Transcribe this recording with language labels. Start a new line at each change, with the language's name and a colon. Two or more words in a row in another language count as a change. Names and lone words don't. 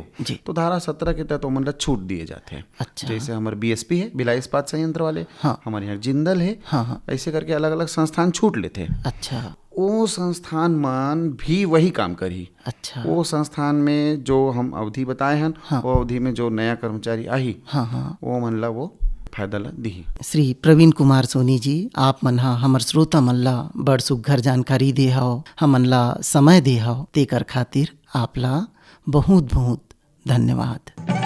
Chhattisgarhi: तो धारा 17 के तहत मन ला छूट दिए जाते हैं। अच्छा। जैसे हमारे BSP है भिलाई इस्पात संयंत्र वाले हमारे यहाँ जिंदल है ऐसे करके अलग अलग संस्थान छूट लेते हैं। अच्छा वो संस्थान मान भी वही काम करी। अच्छा वो संस्थान में जो हम अवधि बताए हैं वो अवधि में जो नया कर्मचारी आई वो मन ला वो फायदा ला दी। श्री प्रवीण कुमार सोनी जी आप मन हमर श्रोता मन ला बड़ सुघर जानकारी दे हव हमन ला समय दे हव तेकर खातिर आप ला बहुत बहुत धन्यवाद।